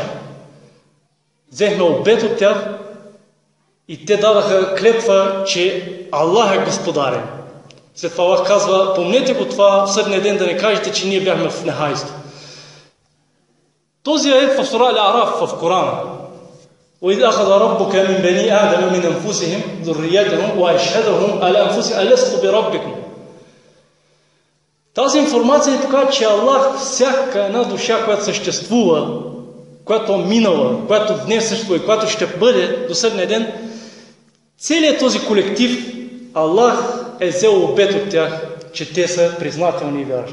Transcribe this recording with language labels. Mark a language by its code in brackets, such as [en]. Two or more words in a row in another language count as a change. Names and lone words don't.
[bg] Взехме обет от тях и те дадаха клетва, че Аллах е господарен. След това Аллах казва, помнете го това в съдния ден да не кажете, че ние бяхме в нехайство. Този аят в сура Ал-Араф в Корана. [ar] وَإِذْ أَخَذَ رَبُّكَ مِنْ بَنِي آدَمَ مِنْ أَنْفُسِهِمْ ذُرِّيَّتَهُمْ وَأَشْهَدَهُمْ عَلَى أَنْفُسِهِمْ أَلَسْتُ بِرَبِّكُمْ. [bg] Тази информация ни показва, че Аллах всяка една душа, която съществува, която е минала, която днес съществува и която ще бъде до съдния ден, целият този колектив, Аллах е взел обет от тях, че те са признателни и вярващи.